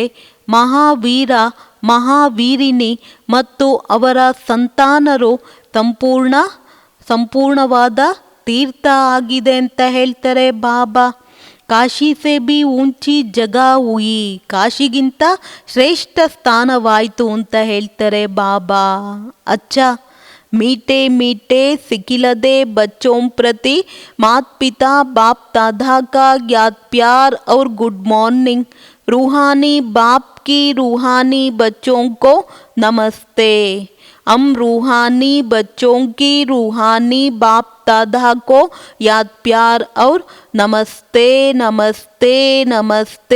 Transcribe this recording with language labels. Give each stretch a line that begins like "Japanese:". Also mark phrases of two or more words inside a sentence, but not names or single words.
Kannada: ಮಹಾವೀರ ಮಹಾವೀರಿನಿ ಮತ್ತು ಅವರ ಸಂತಾನರು ಸಂಪೂರ್ಣವಾದ ತೀರ್ಥ ಆಗಿದೆ ಅಂತ ಹೇಳ್ತಾರೆ ಬಾಬಾ.
Hindi: काशी से भी ऊँची जगह हुई,
Kannada: ಕಾಶಿಗಿಂತ ಶ್ರೇಷ್ಠ ಸ್ಥಾನವಾಯಿತು ಅಂತ ಹೇಳ್ತಾರೆ ಬಾಬಾ. ಅಚ್ಚಾ,
Hindi: मीठे मीठे सिखिलदे बच्चों प्रति मात पिता बाप दादा का याद प्यार और
English: good morning.
Hindi: रूहानी बाप की रूहानी बच्चों को नमस्ते. हम रूहानी बच्चों की रूहानी बाप दादा को याद प्यार और नमस्ते नमस्ते नमस्ते.